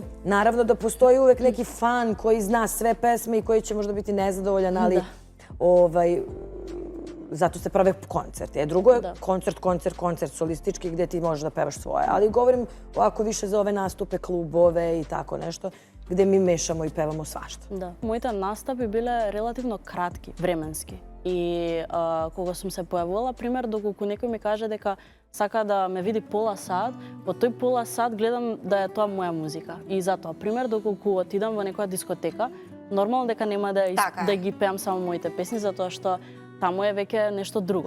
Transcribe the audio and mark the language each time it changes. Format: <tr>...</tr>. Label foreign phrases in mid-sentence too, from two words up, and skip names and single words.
<sr>Naravno da postoji uvek neki fan koji zna sve pesme i koji će možda biti nezadovoljan, ali zato se prave koncerti. Drugo je koncert solistički gdje ti možeš da pevaš svoje. Ali govorim ovako više za ove nastupe, klubove i tako nešto, gdje mi mešamo i pevamo svašta.</sr> <mk>Да. Моите настапи биле релативно кратки, временски. И кога сум се појавувала, пример, доколку некој ми каже дека сака да ме види пола сат, во тој пола сат гледам да е тоа моја музика. И затоа, пример, доколку отидам во некоја дискотека, нормално дека нема да ги пеам само моите песни, затоа што таму е веќе нешто друго.</mk>